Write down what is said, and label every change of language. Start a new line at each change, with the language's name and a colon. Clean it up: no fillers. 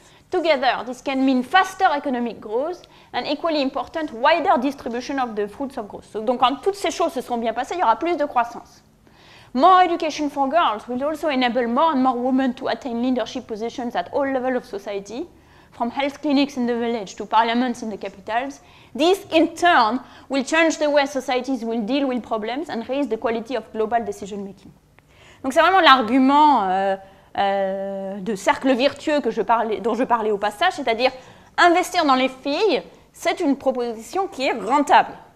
English: Together, this can mean faster economic growth and equally important, wider distribution of the fruits of growth.
French: Donc quand toutes ces choses se sont bien passées, il y aura plus de croissance.
English: More education for girls will also enable more and more women to attain leadership positions at all levels of society, from health clinics in the village to parliaments in the capitals. This, in turn, will change the way societies will deal with problems and raise the quality of global decision making.
French: Donc c'est vraiment l'argument de cercle vertueux dont je parlais au passage, c'est-à-dire investir dans les filles, c'est une proposition qui est rentable.